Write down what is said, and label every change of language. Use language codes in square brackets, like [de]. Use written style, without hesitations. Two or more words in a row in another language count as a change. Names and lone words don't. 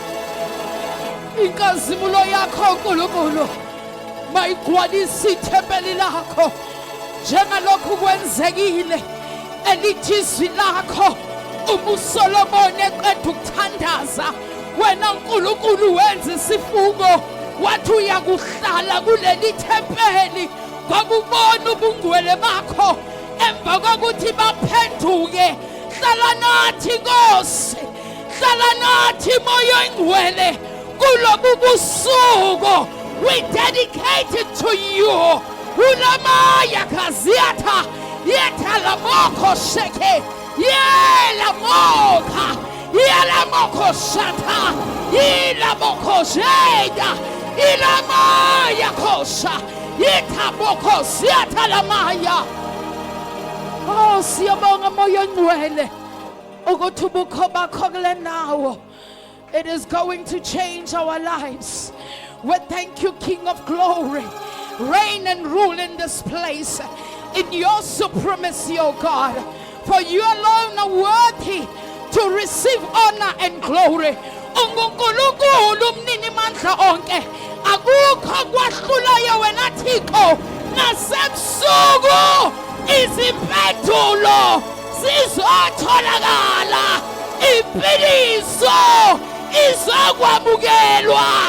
[zu] Inkazimulo yakho nkulunkulu mayigcwalise ithempeli lakho njengalokhu kwenzekile elithi izwi lakho uMsolomoni eqeda ukuthandaza wena nkulunkulu wenza isifungo wathi uyakuhlala kuleli thempeli ngokubona ubungcwele bakho emva kokuthi baphenduke. Hlala nathi Nkosi, hlala nathi Moya Oyingcwele kulobu busuku. [en] We dedicate it to you. Ulamaya kaziata yeta la moko sheke yela moka yela moko shata yela moko jeda ila maya kosha yeta moko siata la maya. [zu] Oh, siyabonga Moya Oyingcwele ukuthi ubukho bakho kule ndawo. [en] It is going to change our lives. We thank you, King of Glory. Reign and rule in this place in your supremacy, O God. For you alone are worthy to receive honor and glory. [zu] Ungunkulunkulu mnini mandla onke. Akukho kwahlulayo wena Thixo. Nasebusuku izimpendulo zizotholakala. Impiliso izokwamukelwa.